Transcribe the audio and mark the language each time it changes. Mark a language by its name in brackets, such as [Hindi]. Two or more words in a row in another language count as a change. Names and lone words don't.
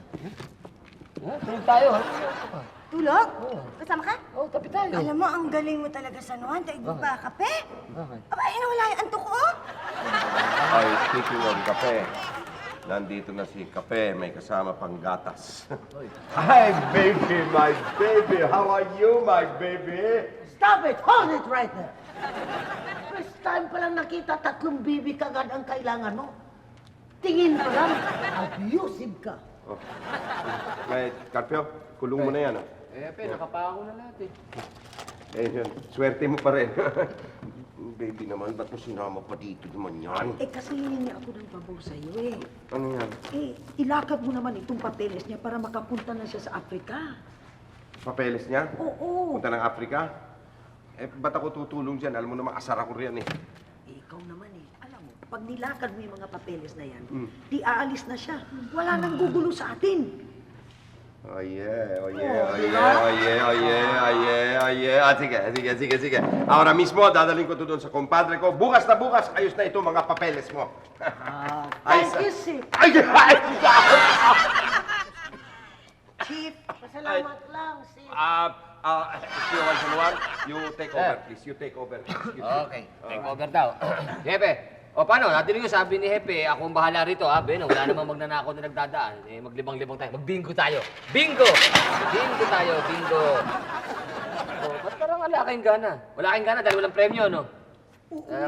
[Filipino] Tulog tayo, ha? Tulog? Kasama ka? Oo, tabi tayo. Alam mo, ang galing mo talaga sa nuhan. Taig mo ba kape? Bakit? Aba, ay nawala yung antok ko. Ay, [English] speaking of [Filipino] kape, nandito na si Kape, may kasama pang gatas. [English] Hi, baby, my baby. How are you, my baby? Stop it! Hold it right there! First time [Filipino] pa lang nakita, 3 bibi kagad ang kailangan mo. Tingin pa lang, abusive ka. Oh. May, Carpio, kulong mo na yan, oh. Hepe, nakapako na lahat eh. Eh, yun, swerte mo pa rin. Baby naman, ba't mo sinama pa dito naman yan? Eh kasi hiningi ako ng pabor sa'yo eh. Ano yan? Eh, ilakad mo naman itong papeles niya para makapunta na siya sa Afrika. Papeles niya? Oo. Punta ng Afrika? Eh, ba't ako tutulong dyan? Alam mo naman, asar ako riyan eh. Eh, ikaw naman eh. Alam mo, pag nilakad mo yung mga papeles na yan, di aalis na siya. Wala nang gugulo sa atin. [English] Oh yeah, oh yeah, oh yeah, oh yeah, oh yeah, oh yeah, oh yeah. [Filipino] Ah, sige. [Spanish] Ahora mismo, [Filipino] dadalhin ko to doon sa kompadre ko. Bukas na bukas, ayos na ito mga papeles mo. [English] Thank you, [Filipino] Sip. Ay! Chief, Pasalamat lang, Sip. [English] If you want someone, you take over, please. You take over. [Filipino] Okay, [English] take over [Filipino] daw. Hepe, o paano? Natinig ko sabi ni Hepe, ako ang bahala rito ha. Ben, wala namang magnanakaw na nagdadaan. Eh, maglibang-libang tayo. Magbingo tayo. Bingo! Bingo tayo, bingo. O, ba't parang wala kayong gana? Wala kayong gana dahil walang premyo, no? Uuwi Kaya